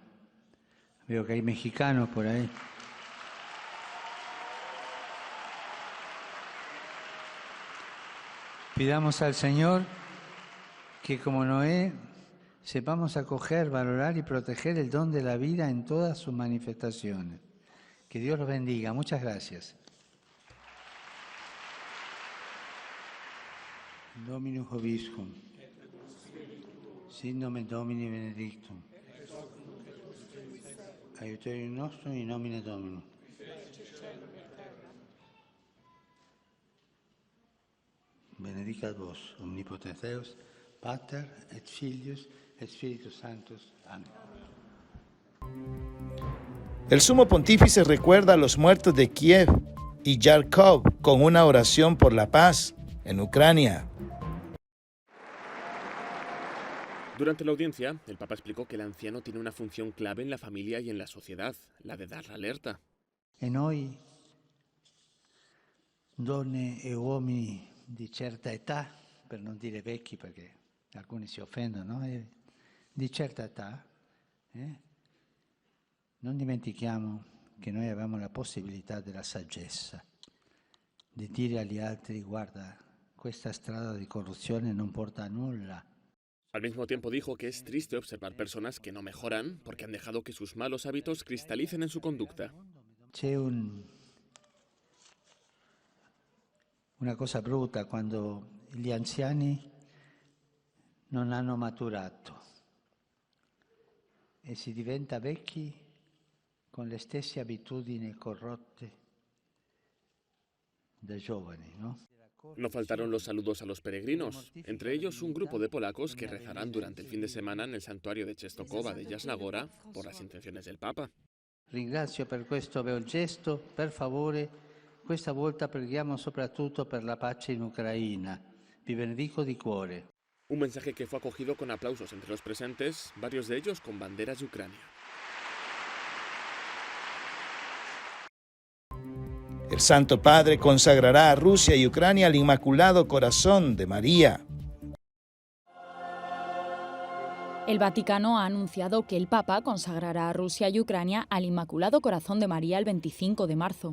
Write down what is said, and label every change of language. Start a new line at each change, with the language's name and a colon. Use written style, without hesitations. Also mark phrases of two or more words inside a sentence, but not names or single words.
Spanish: Veo que hay mexicanos por ahí. Pidamos al Señor que como Noé sepamos acoger, valorar y proteger el don de la vida en todas sus manifestaciones. Que Dios los bendiga. Muchas gracias.
Latin: Dominus Vobiscum. Sit nomen Domini benedictum. Aiuterium nostrum in nomine Domini. Benedicat vos, omnipotens Deus, Pater et Filius et Spiritus Sanctus.
Spanish: Amén. El sumo pontífice recuerda a los muertos de Kiev y Yarkov con una oración por la paz en Ucrania. Durante la audiencia, el Papa explicó que el anciano tiene una función clave en la familia y en la sociedad, la de dar la alerta.
Italian: E noi, donne e uomini di certa età, per non dire vecchi perché alcuni si offendono, di certa età, non dimentichiamo che noi abbiamo la possibilità della saggezza, di dire agli altri, guarda, questa strada di corruzione non porta a nulla.
Spanish: Al mismo tiempo dijo que es triste observar personas que no mejoran porque han dejado que sus malos hábitos cristalicen en su conducta.
Italian: C'è una cosa brutta quando gli anziani non hanno maturato e si diventa vecchi con le stesse abitudini corrotte da giovani, no?
Spanish: No faltaron los saludos a los peregrinos, entre ellos un grupo de polacos que rezarán durante el fin de semana en el santuario de Częstochowa de Jasna Góra por las intenciones del Papa.
Italian: Ringrazio per questo bel gesto, per favore, questa volta preghiamo soprattutto per la pace in Ucraina. Vi benedico di cuore.
Spanish: Un mensaje que fue acogido con aplausos entre los presentes, varios de ellos con banderas de Ucrania. El Santo Padre consagrará a Rusia y Ucrania al Inmaculado Corazón de María. El Vaticano ha anunciado que el Papa consagrará a Rusia y Ucrania al Inmaculado Corazón de María el 25 de marzo.